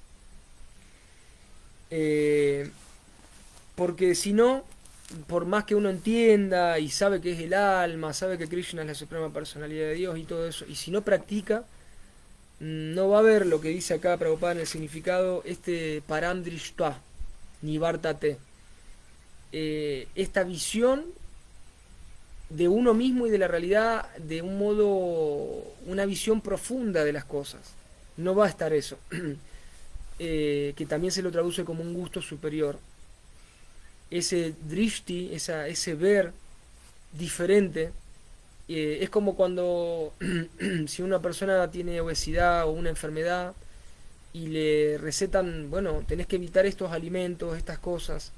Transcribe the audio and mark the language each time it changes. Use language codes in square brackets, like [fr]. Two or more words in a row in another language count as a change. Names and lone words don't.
[es] Porque si no, por más que uno entienda y sabe que es el alma, sabe que Krishna es la suprema personalidad de Dios y todo eso, y si no practica, no va a haber lo que dice acá Prabhupada en el significado, este [sa] param drishtva, nivartate, [es] esta visión de uno mismo y de la realidad de un modo, una visión profunda de las cosas. No va a estar eso, que también se lo traduce como un gusto superior. Ese drishti, ese ver diferente, es como cuando si una persona tiene obesidad o una enfermedad y le recetan, bueno, tenés que evitar estos alimentos, estas cosas.